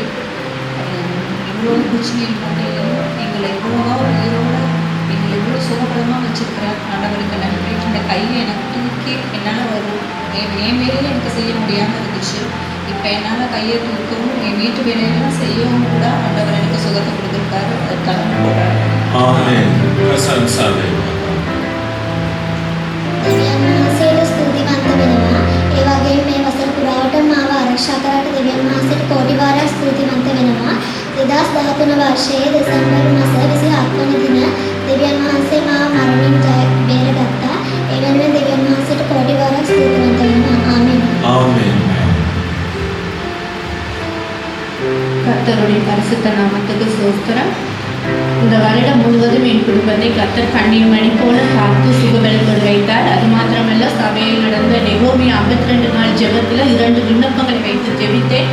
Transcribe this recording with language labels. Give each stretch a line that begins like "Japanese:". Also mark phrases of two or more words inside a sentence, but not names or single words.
Tamil: இவ்வளோ பிரச்சனைகள் மத்தியிலும் எங்களை இவ்வளோவா உயிரோடு எங்களை இவ்வளோ சுகபலமாக வச்சிருக்கிறார். ஆண்டவருக்கு நன்றி. இந்த கையை எனக்கு தூக்கி என்னால் வரும் என் வேலையில் எனக்கு செய்ய முடியாமல் இருந்துச்சு. இப்போ என்னால் கையை தூக்கவும் என் வீட்டு வேலையெல்லாம் செய்யவும் கூட ஆண்டவர் எனக்கு சுகத்தை கொடுத்துருக்காரு. அதுக்காக போகிறார்.
Sinhala: Amen. ප්‍රශංසා වේවා. දෙවියන් වහන්සේට ස්තුතිවන්ත වෙනවා. ඒ වගේම මේ වසර පුරාවටම මාව ආරක්ෂා කරාට දෙවියන් වහන්සේට කෝටි වාරයක් ස්තුතිවන්ත වෙනවා. 2013 වර්ෂයේ දෙසැම්බර් මාස 27 වන දින දෙවියන් වහන්සේ මාව මරණින් බේරගත්තා. ඒ වෙනුවෙන් දෙවියන් වහන්සේට කෝටි වාරයක් ස්තුතිවන්ත වෙනවා. ආමෙන්. Amen.
Tamil: கர்த்தருடைய பரிசுத்த நாமத்துக்கு ஸ்தோத்திரம். இந்த வருடம் முழுவதும் என் குடும்பத்தை கர்த்தர் கண்ணீர் மணி போல காத்து சுகபலத்தோடு வைத்தார். அது மாத்திரமல்ல, சபையில் நடந்த நெகோமி 52 நாள் ஜெபத்தில் 2 விண்ணப்பங்களை வைத்து ஜெபித்தேன்.